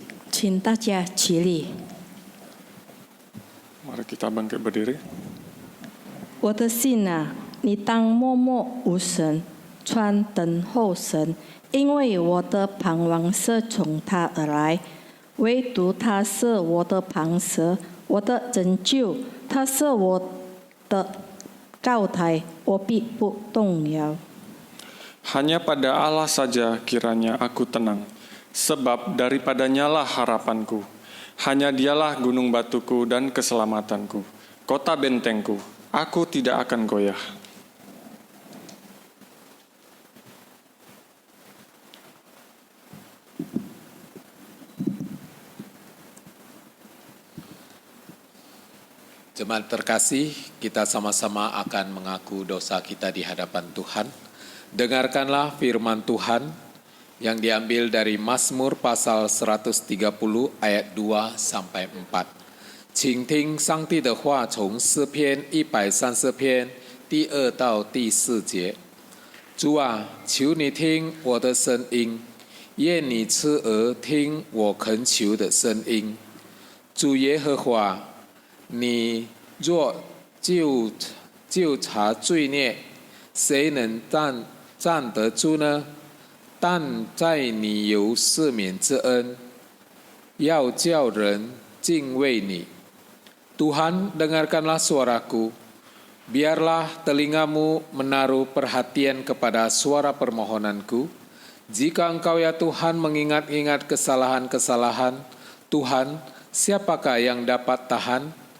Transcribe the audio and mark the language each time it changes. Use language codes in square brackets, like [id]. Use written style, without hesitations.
[zh] 请大家起立。 [id] Mari kita bangkit berdiri. [zh] 我的信啊，你当默默无声，穿等候神，因为我的盼望是从他而来，唯独他是我的磐石，我的拯救，他是我的高台，我必不动摇。 [id] Hanya pada Allah saja kiranya aku tenang, sebab daripadanyalah harapanku. Hanya dialah gunung batuku dan keselamatanku, kota bentengku, aku tidak akan goyah. Jemaat terkasih, kita sama-sama akan mengaku dosa kita di hadapan Tuhan. Dengarkanlah firman Tuhan yang diambil dari Mazmur pasal 130 ayat 2 sampai 4. [zh] 请听上帝的话，从诗篇130篇第2到第4节。主啊，求你听我的声音，愿你侧耳听我恳求的声音。主耶和华，你若就察罪孽，谁能站得住呢？但在你有赦免之恩，要叫人敬畏你。 [id] Tuhan, dengarkanlah suaraku. Biarlah telingamu menaruh perhatian kepada suara permohonanku. Jika engkau ya Tuhan mengingat-ingat kesalahan-kesalahan, Tuhan, siapakah yang dapat tahan?